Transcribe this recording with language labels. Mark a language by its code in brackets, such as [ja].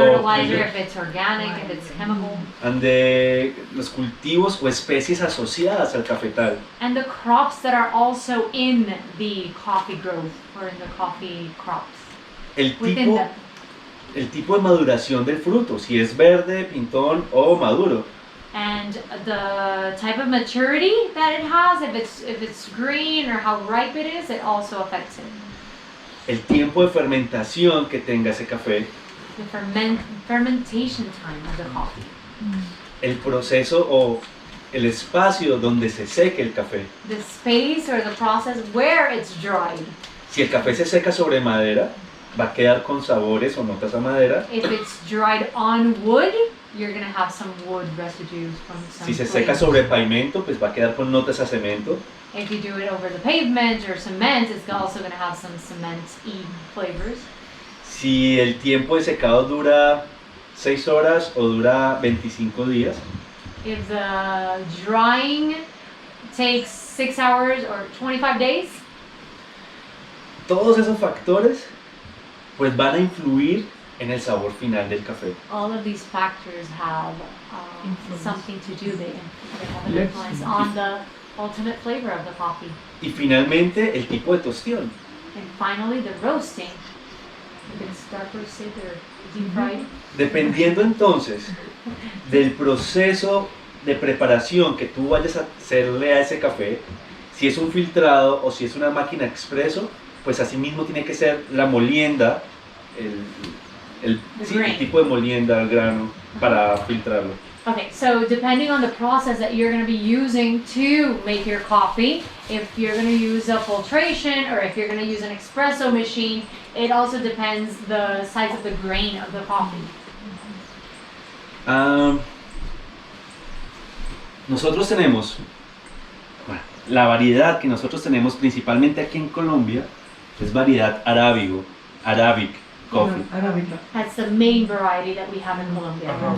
[en] fertilizer, if it's organic, if it's chemical. [es] and de los cultivos o especies asociadas al cafetal. [en] And the crops that are also in the coffee growth or in the coffee crops. [es] El [en] Within [es] tipo, [en] them. [es] el tipo de maduración del fruto, si es verde, pintón o maduro. [en] And the type of maturity that it has, if it's green or how ripe it is, it also affects it. [es] El tiempo de fermentación que tenga ese café. [en] The fermentation time of the coffee. [es] El proceso o el espacio donde se seque el café. [en] The space or the process where it's dried. [es] Si el café se seca sobre madera, va a quedar con sabores o notas a madera. [en] If it's dried on wood, you're gonna have some wood residues from some [es] Si se seca [en] flavors. [es] sobre pavimento, pues va a quedar con notas a cemento. [en] If you do it over the pavement or cement, it's also gonna have some cement-y flavors. [es] Si el tiempo de secado dura 6 horas o dura 25 días, [en] If the drying takes 6 hours or 25 days, [es] todos esos factores pues van a influir en el sabor final del café. [en] All of these factors have something to do. They have an influence on the ultimate flavor of the coffee. [es] Y finalmente el tipo de tostión. [en] And finally, the roasting. If it's dark roasted or deep fried. [es] Dependiendo entonces del proceso de preparación que tú vayas a hacerle a ese café, si es un filtrado o si es una máquina expreso, pues así mismo tiene que ser la molienda, el tipo de molienda, el grano, para filtrarlo. [en] Okay, so depending on the process that you're going to be using to make your coffee, if you're going to use a filtration or if you're going to use an espresso machine, it also depends the size of the grain of the coffee. [es] Nosotros tenemos, bueno, la variedad que nosotros tenemos principalmente aquí en Colombia es variedad Arabic coffee. [en] That's the main variety that we have in Colombia.